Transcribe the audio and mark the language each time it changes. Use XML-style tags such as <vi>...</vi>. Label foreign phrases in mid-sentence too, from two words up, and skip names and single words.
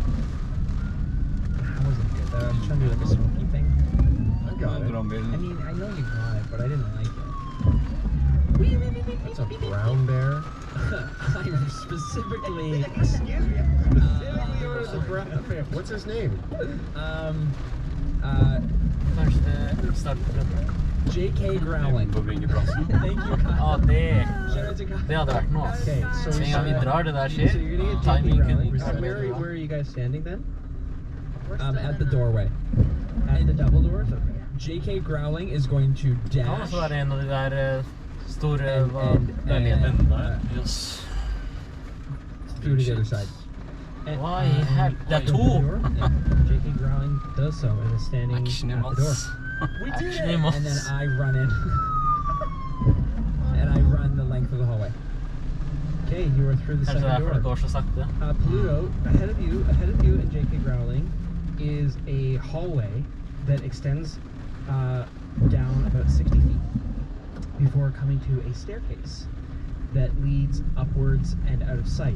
<en>That wasn't good. I was trying to do like a smoky thing. I got it. I mean, I know you got it, but I didn't like it. That's a brown bear. I'm specifically. Excuse me. Specifically a brown bear. What's his name?</en> <no>Kanskje det starter</no> <en>J.K. Growling.</en> <no>på byggeplassen.</no> <en>Thank you, Kyle.</en> <no>Ja, det</no> <en>Shout out to Kyle.</en> <no>hadde vært noe. ass.</no> <en>Okay, so</en> <no>Så</no> <en>we</en> <no>en gang vi drar det der skjer,</no> <en>So you're gonna get timing J.K.</en> <no>kunne</no> <en>Growling.</en> <no>ikke</no> <en>Where</en> <no>vært</no> <en>are you guys standing then? We're still At in the doorway. at the double doors. J.K. Growling is going to</en> <no>Det kan</no> <en>dash.</en> <no>også være en av de der store</no> <en>And-</en> <no>leilighetene. Yes.</no> <en>Through to the other side. And,</en> <no>Hva i helvete? Det er</no> <en>the to! door, J.K. Growling does so and is standing</en> <no>Action i</no> <en>at the door.</en> <no>mass. Action i</no> <en>And then</en> <no>mass.</no> <en>I run in. And I run the length of the hallway. Okay, you are through the</en> <no>Kanskje det er</no> <en>second</en> <no>derfor det</no> <en>door.</en> <no>går så sakte.</no> <en>Pluto, ahead of you and J.K. Growling is a hallway that extends down about 60 feet before coming to a staircase that leads upwards and out of sight.</en>